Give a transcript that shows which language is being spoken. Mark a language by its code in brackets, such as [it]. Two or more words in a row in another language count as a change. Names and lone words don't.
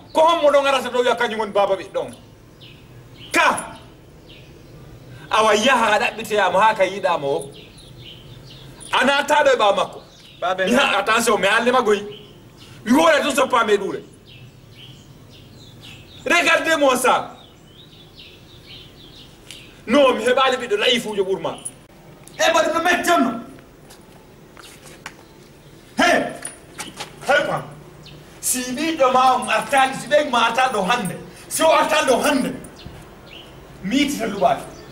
[ff] Ko hommo ɗon arata ɗo wiya kañum woni baba ɓiɗɗo on. Ka. Awa yaha a ɗaɓɓitoyamo ha ka yiɗamo o. A nataɗo e ɓawo makko. Babe, Mi ha, attention, mi haalde ma goyi. Mi hoore tun soppame ɗure. [fr] Regardez-moi ça. [ff] Non, mi heɓali ɓiɗɗo layifujo ɓurma. E mbaɗi no metti tan no. He. Hey, quoi. Si ɓiɗɗo ma on artali, si ɓeygu ma arta ɗo hande. Si o arta ɗo hande. Mi yitita luɓade.